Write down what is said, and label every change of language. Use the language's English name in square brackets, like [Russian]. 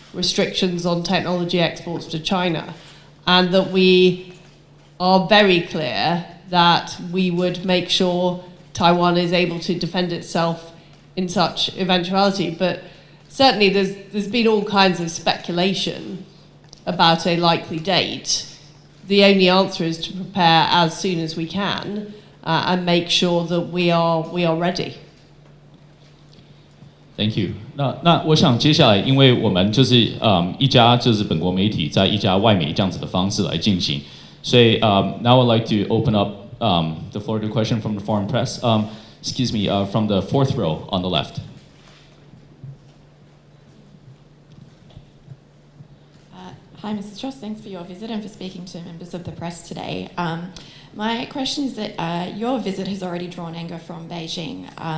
[English] restrictions on technology exports to China, and that we are very clear that we would make sure Taiwan is able to defend itself in such eventuality. But certainly there's been all kinds of speculation about a likely date. The only answer is to prepare as soon as we can and make sure that we are ready. Thank you. [Chinese] 那我想接下来，因为我们就是一家就是本国媒体在一家外媒这样子的方式来进行，所以 [English] now I'd like to open up the floor to a question from the foreign press. Excuse me, from the fourth row on the left. Hi, Mrs. Strauss. Thanks for your visit and for speaking to members of the press today. My question is that your visit has already drawn anger from Beijing.